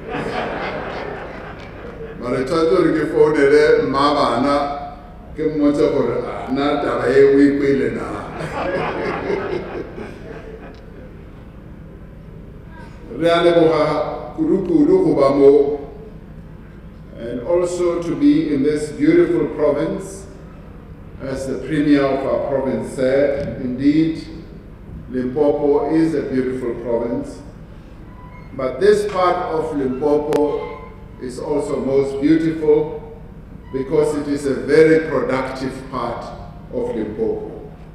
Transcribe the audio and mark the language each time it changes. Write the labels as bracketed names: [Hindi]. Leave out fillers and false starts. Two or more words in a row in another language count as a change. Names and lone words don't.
[Tswana] mare tshwanetse gore ke founele mma bana ke mmotse gore na taba e o e kwele na re a leboga kudu-kudu go ba mo, [English] and also to be in this beautiful province. As the Premier of our province said, indeed, Limpopo is a beautiful province, but this part of Limpopo is also most beautiful because it is a very productive part of Limpopo.